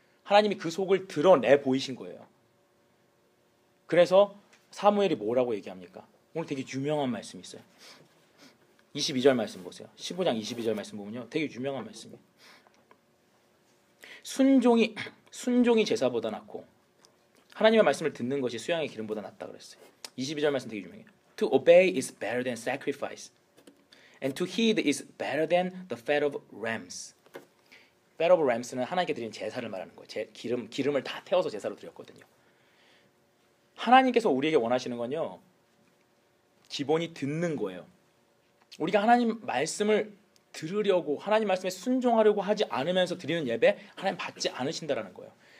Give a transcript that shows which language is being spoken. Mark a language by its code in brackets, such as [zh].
[ko] 하나님이 그 속을 드러내 보이신 거예요. 그래서 사무엘이 뭐라고 얘기합니까? 오늘 되게 유명한 말씀이 있어요. 22절 말씀 보세요. 15장 22절 말씀 보면요, 되게 유명한 말씀이에요. 순종이 제사보다 낫고 하나님의 말씀을 듣는 것이 수양의 기름보다 낫다 그랬어요. 22절 말씀 되게 유명해요. [en] To obey is better than sacrifice, and to heed is better than the fat of rams. [ko] fat of rams는 하나님께 드린 제사를 말하는 거예요. 기름을 다 태워서 제사로 드렸거든요. 하나님께서 우리에게 원하시는 건요, 기본이 듣는 거예요. 우리가 하나님 말씀을 들으려고 하나님 말씀에 순종하려고 하지 않으면서 드리는 예배 하나님 받지 않으신다라는 거예요.